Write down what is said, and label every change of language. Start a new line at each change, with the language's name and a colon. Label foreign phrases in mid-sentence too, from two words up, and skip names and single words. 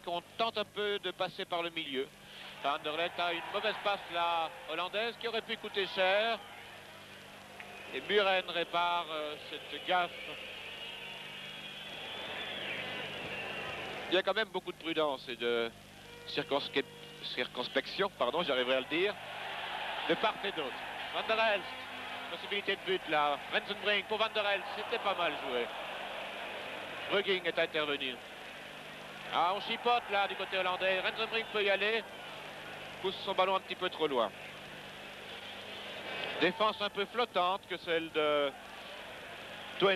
French: On tente un peu de passer par le milieu. Anderlecht a une mauvaise passe la hollandaise qui aurait pu coûter cher. Et Muren répare cette gaffe. Il y a quand même beaucoup de prudence et de circonspection, pardon, j'arriverai à le dire, de part et d'autre. Van der Elst, possibilité de but là. Rensenbrink pour Van der Elst, c'était pas mal joué. Brugging est intervenu. Ah, on chipote là du côté hollandais. Rensenbrink peut y aller. Pousse son ballon un petit peu trop loin. Défense un peu flottante que celle de Twente.